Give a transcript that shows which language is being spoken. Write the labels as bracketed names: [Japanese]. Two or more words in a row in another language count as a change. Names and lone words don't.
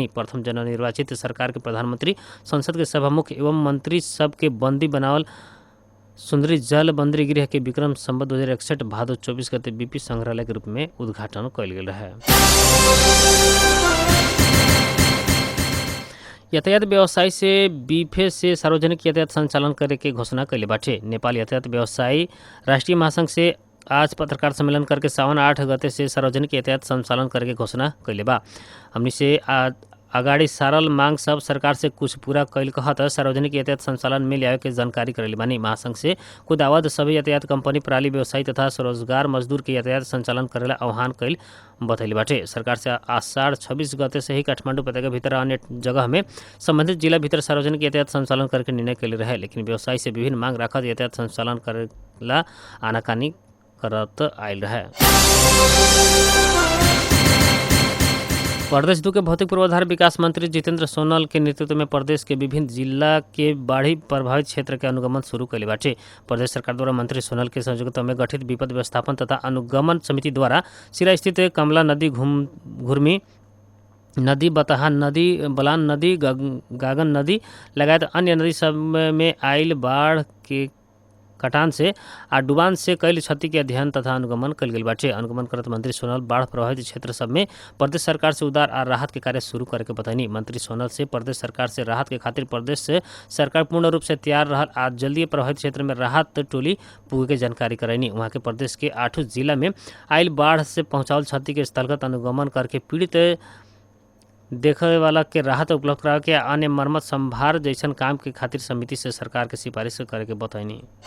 [Bhojpuri] प्रथम जननिर्वाचित सरकार के प्रधानमंत्री, संसद के सभामुख एवं मंत्री सब के बंदी बनावल सुंदरी जल बंदी गृह के विक्रम संवत 2061 भादो 24 गते बीपी संग्रहालय के रूप में उद्घाटन कल गेल रहे। यातायात व्यवसायी से बीफे से सार्वजनिक यातायात संचालन करे के घोषणा कैले बाटे। नेपाल यातायात व्यवसायी राष्ट्रीय महासंघ से आज पत्रकार सम्मेलन करके सावन 8 गते से सार्वजनिक यातायात संचालन करे के घोषणा कैले बा। हमनी से अगाड़ी सारल मांग सब सरकार से कुछ पूरा कैल कहत सार्वजनिक यातायात संचालन में लियावे के जानकारी करेले बानी। महासंघ से खुद आवत सभी यातायात कंपनी, प्रणाली व्यवसायी तथा स्वरोजगार मजदूर के यातायात संचालन करेला आह्वान कैल बतैले बाटे। सरकार से आषाढ़ 26 गते से ही काठमांडू उपत्यका भीतर अन्य जगह में संबंधित जिला भीतर सार्वजनिक यातायात संचालन करके निर्णय कैले रहे, लेकिन व्यवसायी से विभिन्न मांग रखत यातायात संचालन करेला आनाकानी करत आयल रहे। प्रदेश 2 के भौतिक पूर्वाधार विकास मंत्री जितेंद्र सोनल के नेतृत्व में प्रदेश के विभिन्न जिला के बाढ़ी प्रभावित क्षेत्र के अनुगमन शुरू कैले बाटे। प्रदेश सरकार द्वारा मंत्री सोनल के सहयोगिता में गठित विपद व्यवस्थापन तथा अनुगमन समिति द्वारा सिरा स्थित कमला नदी, घुर्मी नदी, बतहा नदी, बलान नदी, गागन नदी लगायत अन्य नदी सब में आयल बाढ़ के कटान से आ डुबान से कैल क्षति के अध्ययन तथा अनुगमन कल गेल बाटे। अनुगमन करत मंत्री सोनल बाढ़ प्रभावित क्षेत्र सब में प्रदेश सरकार से उद्धार आ राहत के कार्य शुरू करे के बतैनी। मंत्री सोनल से प्रदेश सरकार से राहत के खातिर प्रदेश से सरकार पूर्ण रूप से तैयार रहल आ जल्दी प्रभावित क्षेत्र में राहत टोली पुगे के जानकारी करैनी। वहाँ के प्रदेश के 8 जिला में आयल बाढ़ से पहुँचावल क्षति के स्थलगत अनुगमन करके पीड़ित देखे वाला के राहत उपलब्ध करा के अन्य मरम्मत संभार जैसन काम के खातिर समिति से सरकार के सिफारिश करे के बतैनी।